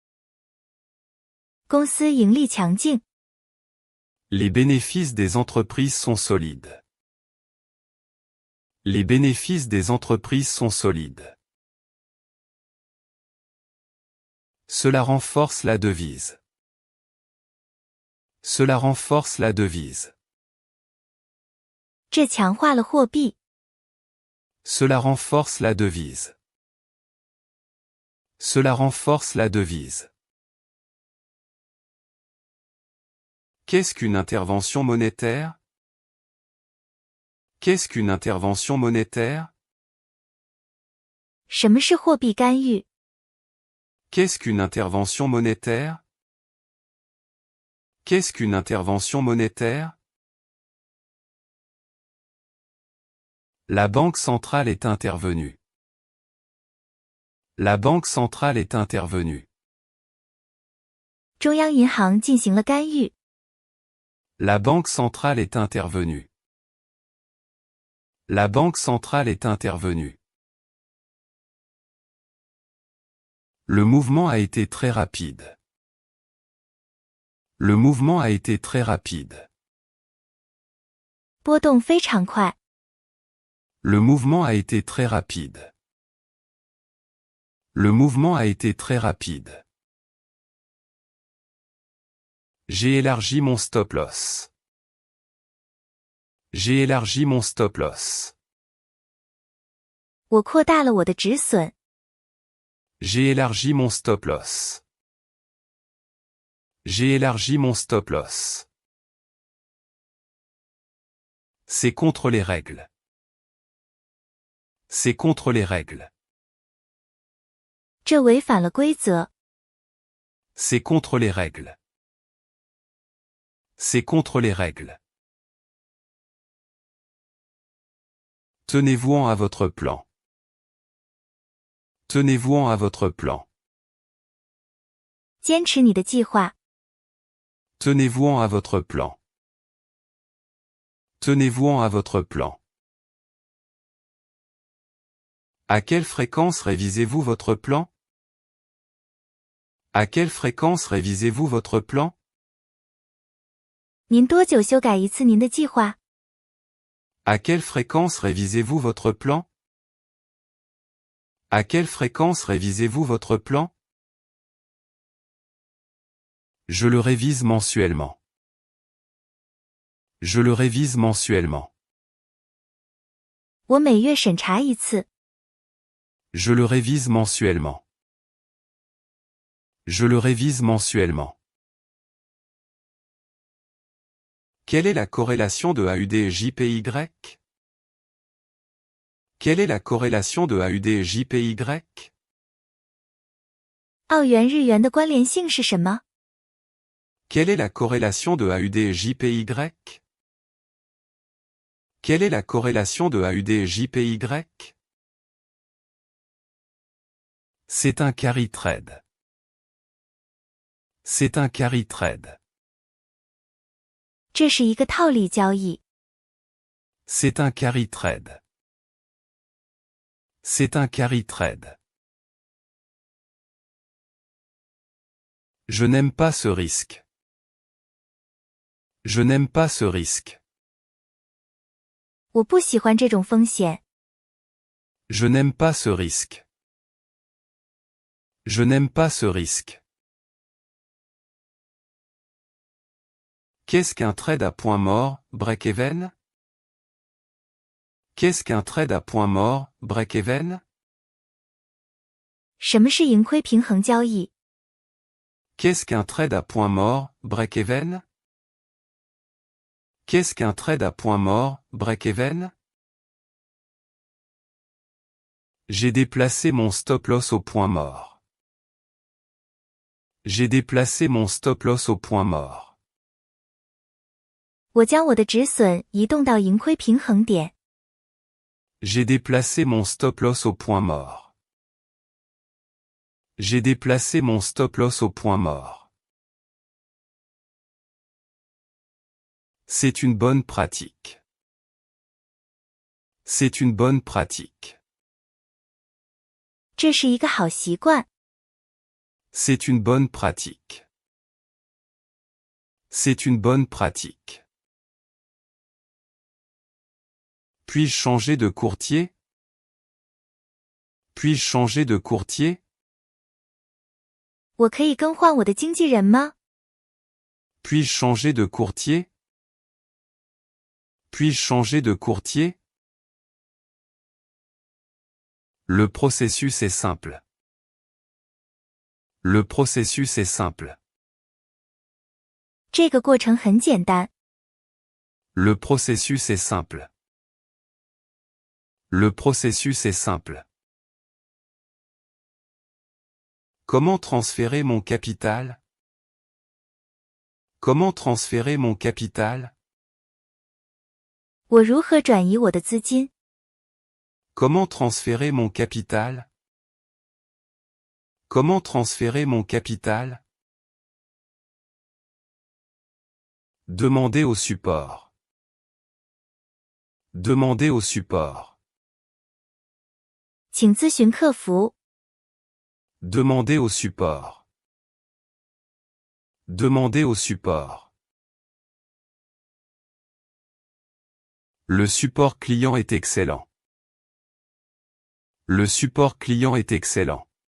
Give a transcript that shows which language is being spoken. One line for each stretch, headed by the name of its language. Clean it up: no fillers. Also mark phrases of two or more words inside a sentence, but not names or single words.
Chinese: 公司盈利强劲。
French: Les bénéfices des entreprises sont solides. Les bénéfices des entreprises sont solides. Cela renforce la devise. Cela renforce la devise.
Chinese: 这强化了货币。
French: Cela renforce la devise. Cela renforce la devise. Qu'est-ce qu'une intervention monétaire? Qu'est-ce qu'une intervention monétaire?
Chinese: 什么是货币干预？
French: Qu'est-ce qu'une intervention monétaire? Qu'est-ce qu'une intervention monétaire? La Banque centrale est intervenue. La Banque centrale est intervenue.
Chinese: 中央银行进行了干预。
French: La Banque centrale est intervenue. La Banque centrale est intervenue. Le mouvement a été très rapide. Le mouvement a été très rapide.
Chinese: 波动非常快。
French: Le mouvement a été très rapide. Le mouvement a été très rapide. J'ai élargi mon
English: stop loss.
French: J'ai élargi mon
English: stop loss.
Chinese: 我扩大了我的止损。
French: J'ai élargi mon
English: stop loss.
French: J'ai élargi mon
English: stop loss.
French: C'est contre les règles. C'est contre les règles.
Chinese: 这违反了规则。
French: C'est contre les règles. C'est contre les règles. Tenez-vous-en à votre plan. Tenez-vous-en à votre plan.
Chinese: 坚持你的计划。
French: Tenez-vous-en à votre plan. Tenez-vous-en à votre plan. À quelle fréquence révisez-vous votre plan? À quelle fréquence révisez-vous votre plan?
Chinese: 您多久修改一次您的计划？
French: À quelle fréquence révisez-vous votre plan? À quelle fréquence révisez-vous votre plan? Je le révise mensuellement. Je le révise mensuellement.
Chinese: 我每月审查一次。
French: Je le révise mensuellement. Je le révise mensuellement. Quelle est la corrélation de AUD et JPY? Quelle est la corrélation de AUD et JPY?
Chinese: 澳元日元的关联性是什么？
French: Quelle est la corrélation de AUD et JPY? Quelle est la corrélation de AUD et JPY? C'est un
English: carry trade.
French: C'est un
English: carry trade.
Chinese: 这是一个套利交易。
French: C'est un
English: carry trade.
French: C'est un
English: carry trade.
French: Je n'aime pas ce risque. Je n'aime pas ce risque.
Chinese: 我不喜欢这种风险。
French: Je n'aime pas ce risque. Je n'aime pas ce risque. Qu'est-ce qu'un trade à point mort, break-even? Qu'est-ce qu'un trade à point mort, break-even?
Chinese: 什么是盈亏平衡交易？
French: Qu'est-ce qu'un trade à point mort, break-even? Qu'est-ce qu'un trade à point mort, break-even? J'ai déplacé mon stop-loss au point mort. J'ai déplacé mon stop-loss au point mort.
Chinese: 我将我的止损移动到盈亏平衡点。
French: J'ai déplacé mon stop-loss au point mort. J'ai déplacé mon stop-loss au point mort. C'est une bonne pratique. C'est une bonne pratique.
Chinese: 这是一个好习惯。
French: C'est une bonne pratique. C'est une bonne pratique. Puis-je changer de courtier? Puis-je changer de courtier?
Chinese: 我可以更换我的经纪人吗？
French: Puis-je changer de courtier? Puis-je changer de courtier? Le processus est simple. Le processus est simple.
Chinese: 这个过程很简单。
French: Le processus est simple. Le processus est simple. Comment transférer mon capital? Comment transférer mon capital?
Chinese: 我如何转移我的资金？
French: Comment transférer mon capital? Comment transférer mon capital? Demandez au support. Demandez au support.
Chinese: 请咨询客服。
French: Demandez au support. Demandez au support. Le support client est excellent. Le support client est excellent.